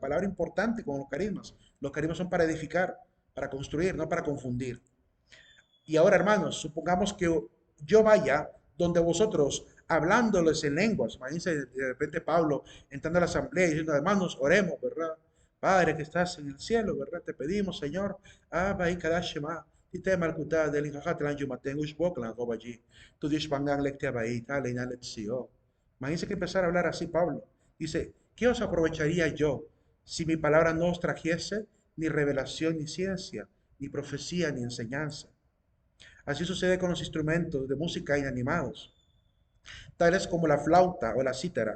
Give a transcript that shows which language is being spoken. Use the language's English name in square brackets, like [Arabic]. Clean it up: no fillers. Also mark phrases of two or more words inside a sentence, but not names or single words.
[Spanish] Palabra importante con los carismas. Los carismas son para edificar, para construir, no para confundir. Y ahora, hermanos, supongamos que yo vaya donde vosotros hablándoles en lenguas. Imagínense de repente Pablo entrando a la asamblea y diciendo, hermanos, oremos, ¿verdad? Padre que estás en el cielo, ¿verdad? Te pedimos, Señor, Abba y Kadashema, Tite Malkuta, del Injajatlan Yumaten, Ushboklan, Gobaji, tu Dishpangan Lecte Abaita, Leina Letsio. Imagínense que empezar a hablar así Pablo. Dice, ¿qué os aprovecharía yo si mi palabra no os trajese ni revelación ni ciencia, ni profecía ni enseñanza? Así sucede con los instrumentos de música inanimados, tales como la flauta o la cítara.